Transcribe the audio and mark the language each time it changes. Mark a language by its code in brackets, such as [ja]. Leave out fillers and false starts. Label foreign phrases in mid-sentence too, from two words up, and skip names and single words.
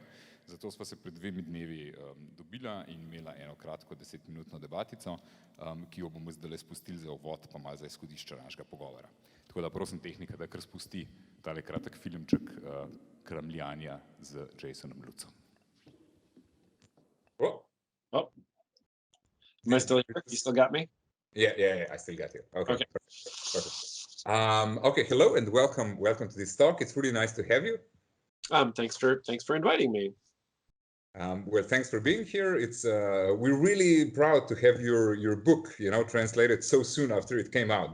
[sl] Zato sva se pred 2 dnevi dobila in imela eno kratko 10-minutno debatico, ki jo bomo zdaj spustili za uvod, pa malo za izhodišče našega pogovora. Tako da prosim tehnika, da kar spusti tale kratek filmček kramljanja z Jasonom Lutzom. [en] Oh, am I still here? You still got me? Yeah, I still got you. Okay. Perfect. Okay, hello and welcome to this talk. It's really nice to have you. Thanks for inviting me. Well, thanks for being here. It's we're really proud to have your book, translated so soon after it came out.